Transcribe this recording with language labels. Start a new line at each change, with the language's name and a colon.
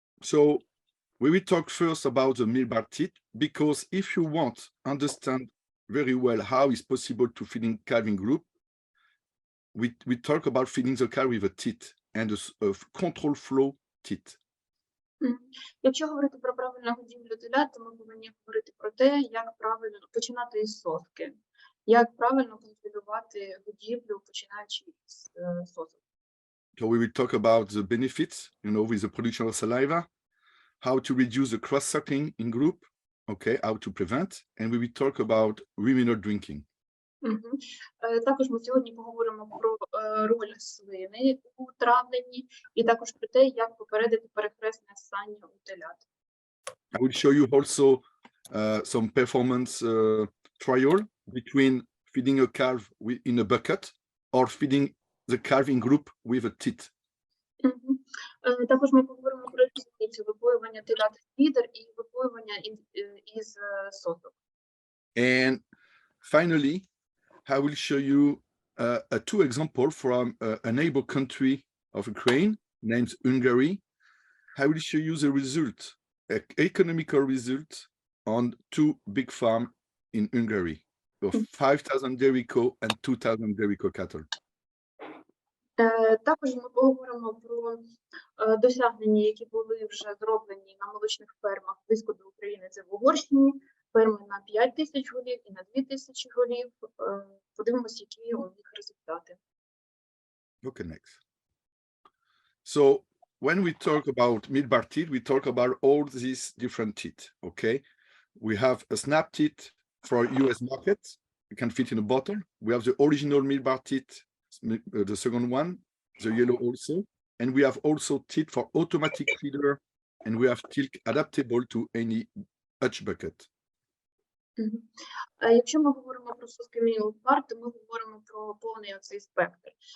English: So we will talk first about the Mylbar teat, because if you want to understand very well how it's possible to feeding calving group, we talk about feeding the calf with a teat and a control flow teat.
Ukrainian: Якщо говорити про правильну годівлю телят, то ми повинні говорити про те, як правильно починати із сотки, як правильно контролювати годівлю, починаючи із соток.
English: So we will talk about the benefits, with the production of saliva, how to reduce the cross-suckling in group, okay, how to prevent, and we will talk about ruminant drinking.
Ukrainian: Також ми сьогодні поговоримо про роль слини у травленні і також про те, як попередити перехресне ссання у телят.
English: I will show you also some performance trial between feeding a calf in a bucket or feeding the calf in group with a teat.
Ukrainian: Також ми поговоримо про різницю випоювання телят з фідер і випоювання із соток.
English: And finally, I will show you two examples from a neighbor country of Ukraine named Hungary. I will show you the result, economical result on 2 big farms in Hungary, of 5,000 dairy cow and 2,000 dairy cow cattle.
Ukrainian: Також ми поговоримо про досягнення, які були вже зроблені на молочних фермах близько до України. Це в Угорщині, ферми на 5000 голів і на 2000 голів. Подивимося, які у них результати.
English: Okay, next. So when we talk about Mylbar teat, we talk about all these different teat, okay? We have a snap teat for US market, you can fit in a bottle. We have the original milk bar teat, the second one, the yellow also. And we have also teat for automatic feeder, and we have teat adaptable to any hutch bucket.
Ukrainian: Якщо ми говоримо про соски Milk Bar, то ми говоримо про повний оцей спектр.